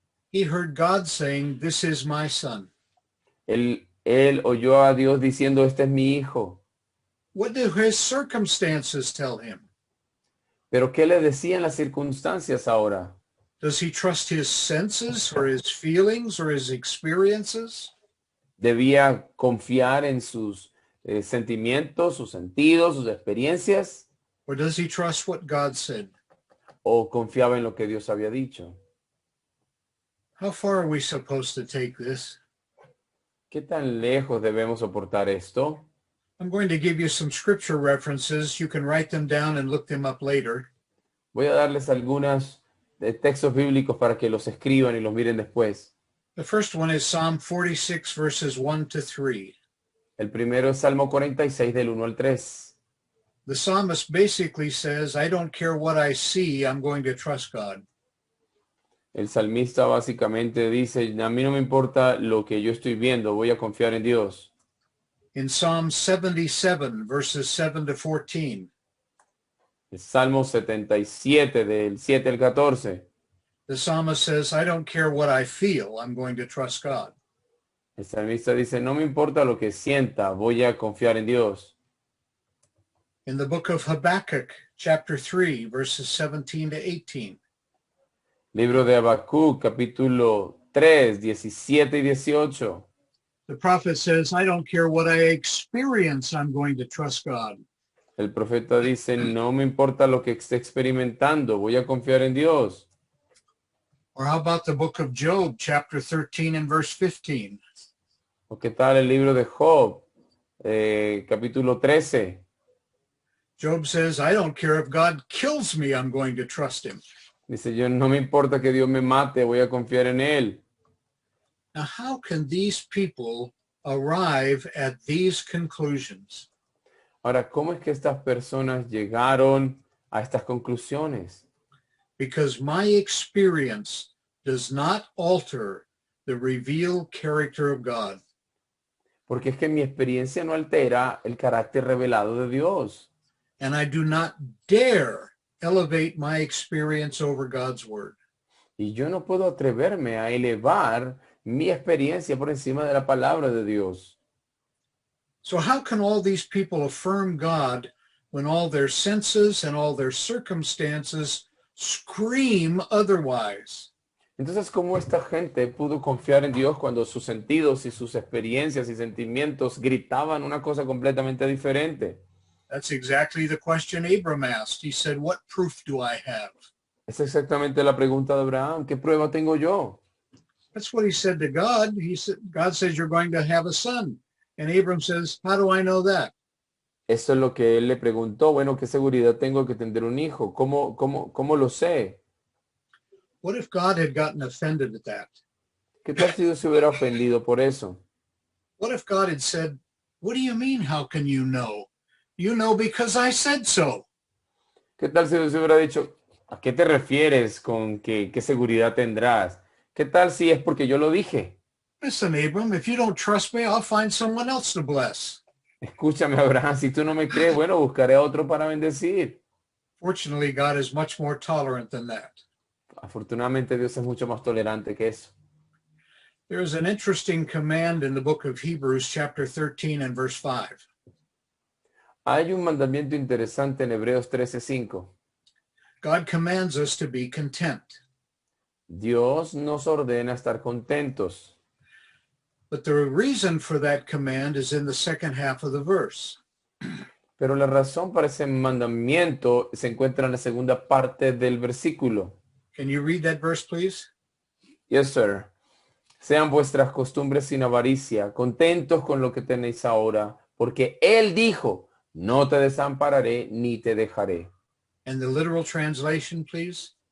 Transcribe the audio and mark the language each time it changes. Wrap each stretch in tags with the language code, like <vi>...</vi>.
<en>He heard God saying, this is my son.</en> <es>Él oyó a Dios diciendo, este es mi hijo.</es> <en>What do his circumstances tell him?</en> <es>Pero ¿qué le decían las circunstancias ahora?</es> <en>Does he trust his senses or his feelings or his experiences?</en> <es>¿Debía confiar en sus sentimientos, sus sentidos, sus experiencias?</es> <en>Or does he trust what God said?</en> <es>¿O confiaba en lo que Dios había dicho?</es> <en>How far are we supposed to take this?</en> <es>¿Qué tan lejos debemos soportar esto?</es> <en>I'm going to give you some scripture references. You can write them down and look them up later.</en> <es>Voy a darles algunos textos bíblicos para que los escriban y los miren después.</es> <en>The first one is Psalm 46, verses 1 to 3.</en> <es>El primero es Salmo 46 del 1 al 3.</es> <en>The psalmist basically says, I don't care what I see, I'm going to trust God.</en> <es>El salmista básicamente dice, a mí no me importa lo que yo estoy viendo, voy a confiar en Dios.</es> <en>In Psalm 77, verses 7 to 14,</en> <es>El Salmo 77 del 7 al 14.</es> <en>the psalmist says, I don't care what I feel, I'm going to trust God.</en> <es>El salmista dice, no me importa lo que sienta, voy a confiar en Dios.</es> <en>In the book of Habakkuk, chapter 3, verses 17 to 18,</en> <es>Libro de Habacuc, capítulo 3, 17 y 18.</es> <en>the prophet says, I don't care what I experience, I'm going to trust God.</en> <es>El profeta dice, no me importa lo que esté experimentando, voy a confiar en Dios.</es> <en>Or how about the book of Job, chapter 13 and verse 15?</en> <es>¿O qué tal el libro de Job, capítulo 13?</es> <en>Job says, I don't care if God kills me, I'm going to trust him.</en> <es>Dice, yo no me importa que Dios me mate, voy a confiar en Él.</es> <en>Now, how can these people arrive at these conclusions?</en> <es>Ahora, ¿cómo es que estas personas llegaron a estas conclusiones?</es> <en>Because my experience does not alter the revealed character of God.</en> <es>Porque es que mi experiencia no altera el carácter revelado de Dios.</es> <en>And I do not dare elevate my experience over God's word.</en> <es>Y yo no puedo atreverme a elevar mi experiencia por encima de la palabra de Dios.</es> <en>So how can all these people affirm God when all their senses and all their circumstances scream otherwise?</en> <es>Entonces, ¿cómo esta gente pudo confiar en Dios cuando sus sentidos y sus experiencias y sentimientos gritaban una cosa completamente diferente?</es> <en>That's exactly the question Abram asked. He said, what proof do I have?</en> <es>Es exactamente la pregunta de Abraham. ¿Qué prueba tengo yo?</es> <en>That's what he said to God. He said, God says you're going to have a son. And Abram says, how do I know that?</en> <es>Eso es lo que él le preguntó. Bueno, ¿qué seguridad tengo que tener un hijo? ¿Cómo lo sé?</es> <en>What if God had gotten offended at that?</en> <es>¿Qué tal si Dios se hubiera ofendido por eso?</es> <en>What if God had said, what do you mean, how can you know? You know because I said so.</en> <es>¿Qué tal si Dios hubiera dicho, ¿a qué te refieres con qué seguridad tendrás? ¿Qué tal si es porque yo lo dije?</es> <en>Listen, Abram, if you don't trust me, I'll find someone else to bless.</en> <es>Escúchame, Abraham, si tú no me crees, bueno, buscaré a otro para bendecir.</es> <en>Fortunately, God is much more tolerant than that.</en> <es>Afortunadamente Dios es mucho más tolerante que eso.</es> <en>There's an interesting command in the book of Hebrews, chapter 13 and verse 5.</en> <es>Hay un mandamiento interesante en Hebreos 13:5.</es> <en>God commands us to be content.</en> <es>Dios nos ordena estar contentos.</es> <en>But the reason for that command is in the second half of the verse.</en> <es>Pero la razón para ese mandamiento se encuentra en la segunda parte del versículo.</es> <en>Can you read that verse, please? Yes, sir.</en> <es>Sean vuestras costumbres sin avaricia, contentos con lo que tenéis ahora, porque Él dijo, no te desampararé ni te dejaré.</es> <en>And the literal translation, please.</en>